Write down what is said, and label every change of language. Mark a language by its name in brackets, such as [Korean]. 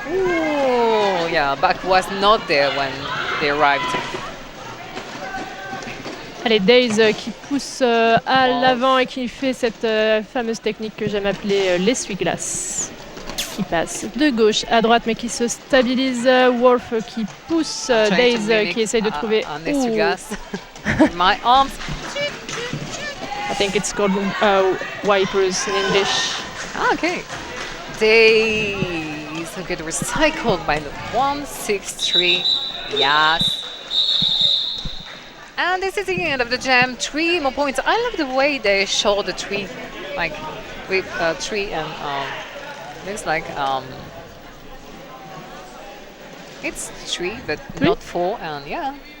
[English] Ooh, yeah, Back was not there when they arrived. [French] Allez, Days qui pousse à l'avant et qui fait cette fameuse technique que j'aime appeler l'essuie-glace. Qui passe de gauche à droite mais qui se stabilise. Wolf qui pousse Days qui essaye de trouver un essuie-glace. [English] My arms. I think it's called wipers in English. Okay. Days get recycled by the 163. Yes. And this is the end of the jam. 3 more points. I love the way they show the tree, like with tree and looks like it's 3 but not 4, and yeah.